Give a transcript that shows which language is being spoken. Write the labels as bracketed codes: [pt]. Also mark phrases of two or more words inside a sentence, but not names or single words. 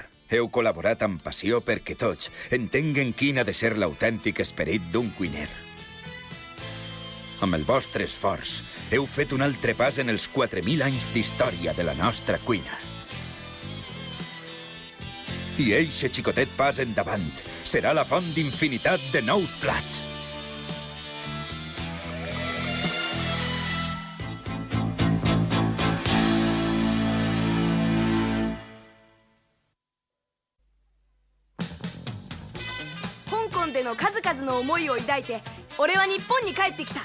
[ca] Heu col·laborat amb passió perquè tots entenguen quin ha de ser l'autèntic esperit d'un cuiner. Amb el vostre esforç, heu fet un altre pas en els 4.000 anys d'història de la nostra cuina. I eixe xicotet pas endavant serà la font d'infinitat de nous plats. [ja] の数々の思いを抱いて俺は日本に帰ってきた。